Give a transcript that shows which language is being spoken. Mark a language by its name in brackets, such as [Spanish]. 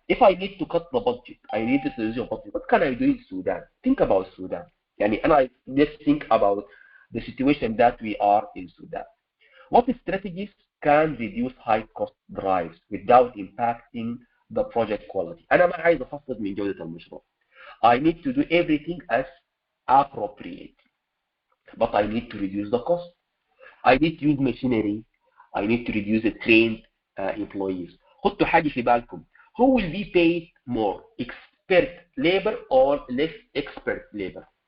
[English] If I need to cut the budget, I need to reduce the budget. What can I do in Sudan? Think about Sudan. And let's think about the situation that we are in Sudan. What strategies can reduce high cost drives without impacting the project quality? [Arabic] أنا ما عايز أخفض من جودة المشروع. [English] I need to do everything as appropriate, but I need to reduce the cost. I need to use machinery. I need to reduce the trained employees. [Arabic] حطوا حاجة في بالكم. [English] Who will be paid more, expert labor or less expert labor?